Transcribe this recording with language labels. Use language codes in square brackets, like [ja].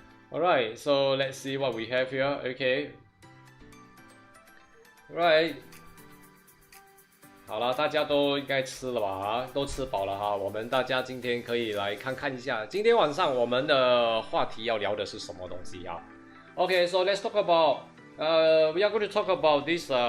[en] Alright, so let's see what we have here. Okay. Right. [zh] 好了，大家都应该吃了吧？都吃饱了哈。我们大家今天可以来看看一下，今天晚上我们的话题要聊的是什么东西啊 ？ [en] Okay, so let's talk about. We are going to talk about this.